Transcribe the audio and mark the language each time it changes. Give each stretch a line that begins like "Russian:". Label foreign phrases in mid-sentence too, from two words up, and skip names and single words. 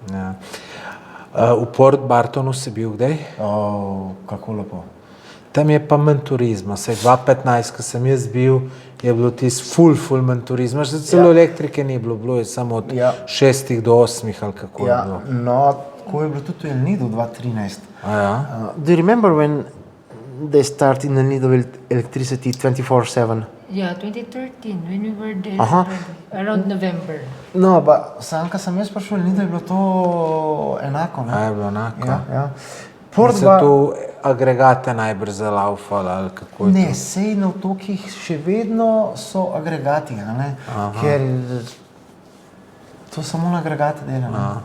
Slovenian: V Port Bartonu si bil kdaj? Kako lepo. Tam je pa manj turizma. Saj 2015, ko sem jaz bil, je bilo tisti ful manj turizma. Celo elektrike ni bilo, bilo je samo od 6 do 8 ali kako je bilo. No, tako je bilo tudi v Elnidu 2013.
English: Do you remember when they started in Elnido with electricity 24/7? Yeah, 2013, when we were there, around November.
Slovenian: No, pa sam, ko sem jaz prišel v Elnido, je bilo to enako. Ne? Je bilo enako? Ja. Se tu agregate najbrž zalaufali ali kako je to? Ne, sej na otokih še vedno so agregati, ker to samo na agregate dela.